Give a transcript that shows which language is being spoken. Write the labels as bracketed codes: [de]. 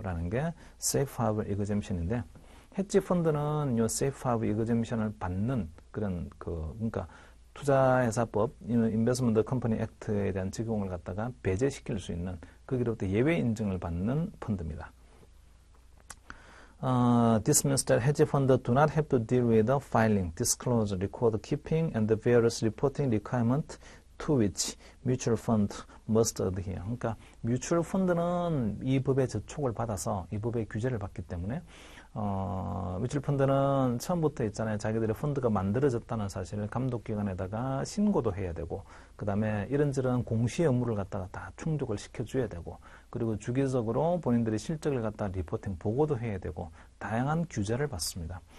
[ko] 라는 게 Safe Harbor Exemption인데, 헤지 펀드는 요 Safe Harbor Exemption을 받는 그런 그러니까 투자회사법, 인베스트먼트 컴퍼니 액트에 대한 적용을 갖다가 배제시킬 수 있는 거기로부터 예외 인증을 받는 펀드입니다. [en] This means that hedge funds do not have to deal with the filing, disclosure, record keeping, and the various reporting requirements to which mutual fund must adhere. [ko] 그러니까 뮤추얼 펀드는 이 법의 저촉을 받아서 이 법의 규제를 받기 때문에 뮤추얼 펀드는 처음부터 있잖아요. 자기들의 펀드가 만들어졌다는 사실을 감독기관에다가 신고도 해야 되고, 그 다음에 이런저런 공시 업무를 갖다가 다 충족을 시켜줘야 되고, 그리고 주기적으로 본인들의 실적을 갖다가 리포팅 보고도 해야 되고, 다양한 규제를 받습니다.